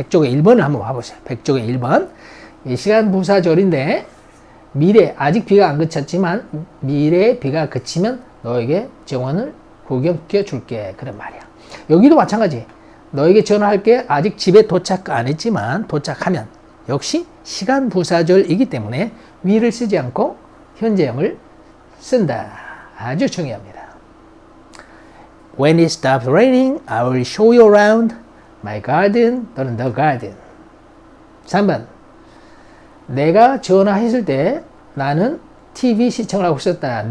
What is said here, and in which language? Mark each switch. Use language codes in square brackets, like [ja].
[ko] 100쪽의 1번을 한번 봐보세요. 100쪽의 1번 이 시간 부사절인데 미래 아직 비가 안 그쳤지만 미래에 비가 그치면 너에게 정원을 구경시켜 줄게 그런 말이야. 여기도 마찬가지. 너에게 전화할게 아직 집에 도착 안 했지만 도착하면 역시 시간 부사절이기 때문에 위를 쓰지 않고 현재형을 쓴다. 아주 중요합니다. [en] When it stops raining, I will show you around my garden [ko] 또는 [en] the garden. [ko] 3번 내가 전화했을 때 나는 TV 시청을 하고 있었다.